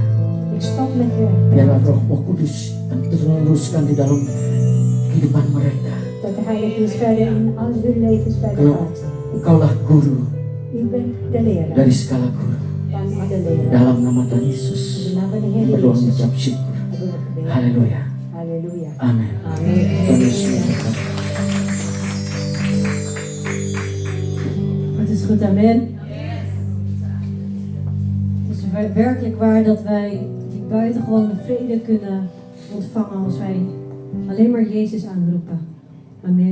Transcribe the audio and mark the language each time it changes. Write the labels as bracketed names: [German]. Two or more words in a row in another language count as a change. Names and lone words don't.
[Indonesian] Biarlah Roh-Mu Kudus yang teruskan di dalam kehidupan mereka. Karena Engkaulah guru dari segala guru. Dalam nama Tuhan Yesus berdoa mengucap syukur. Haleluya. Amin. Tuhan Yesus. [Dutch] Het is goed, amen. Het is werkelijk waar dat wij die buitengewone vrede kunnen ontvangen als wij alleen maar Jezus aanroepen. Amen.